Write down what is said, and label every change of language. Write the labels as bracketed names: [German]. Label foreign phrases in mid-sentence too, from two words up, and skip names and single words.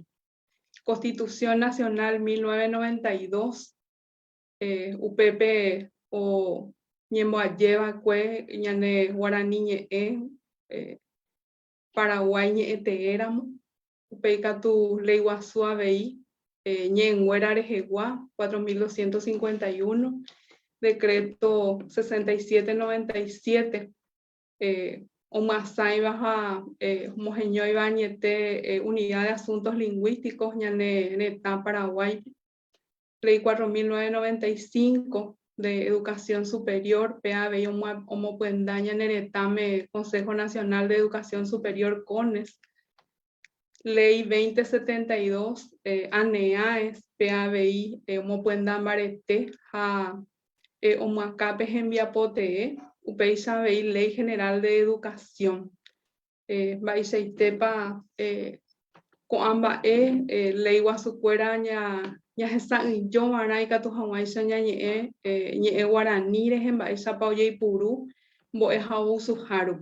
[Guarani] Constitución Nacional 1992 upépe ñemboajévakue ñane Guarani ñe'ẽ Paraguay ñe'ẽteéramo upe ikatu ley guasu avei ñe'ẽnguéra rehegua 4251 decreto 6797 omasáiva ha homogeñóiva añete [Spanish] unidad de asuntos lingüísticos [Guarani] ñane retã Paraguay, [Spanish] ley 4995 de educación superior [Guarani] PABI omopyenda ñane retáme Consejo Nacional de Educación Superior CONES, ley 2072 ANEAES PABI omopyenda mbarete ha omakape hembiapote'e upéicha avei Ley General de Educación mba'eichaitépa ko'ã mba'e ley guasukuéra ñahesa'ỹijómarã ikatu hag̃uáicha ñañe'ẽ ñe'ẽ Guarani rehe mba'éichapa ojeipuru mbo'e ha ovusuha rupi.